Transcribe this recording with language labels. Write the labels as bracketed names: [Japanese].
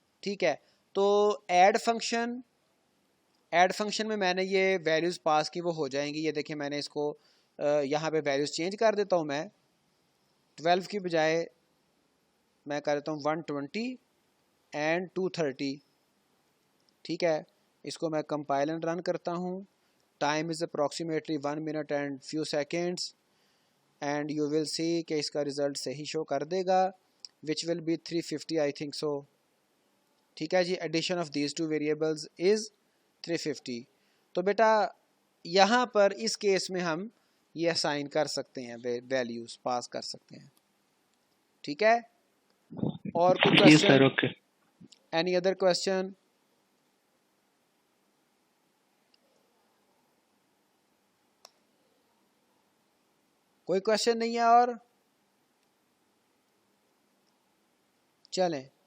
[Urdu] ٹھیک ہے, تو ایڈ فنکشن میں نے یہ ویلیوز پاس کی, وہ ہو جائیں گی. یہ دیکھیں میں نے اس کو یہاں پہ ویلیوز چینج کر دیتا ہوں. میں 12 کی بجائے میں کر دیتا ہوں 120 اینڈ 230. ٹھیک ہے, اس کو میں کمپائل اینڈ رن کرتا ہوں. [English] time is approximately 1 minute and few seconds, and you will see [Urdu] کہ اس کا رزلٹ صحیح شو کر دے گا, [English] Which will be 350 I think so. [Urdu] ٹھیک ہے جی, [English] Addition of these two variables is 350. [Urdu] تو بیٹا یہاں پر اس کیس میں ہم یہ اسائن کر سکتے ہیں, ویلیوز پاس کر سکتے ہیں. ٹھیک ہے, اور کوئی کویسچن؟ [English] Any other question? [Urdu] کوئی کویسچن نہیں ہے اور چلیں.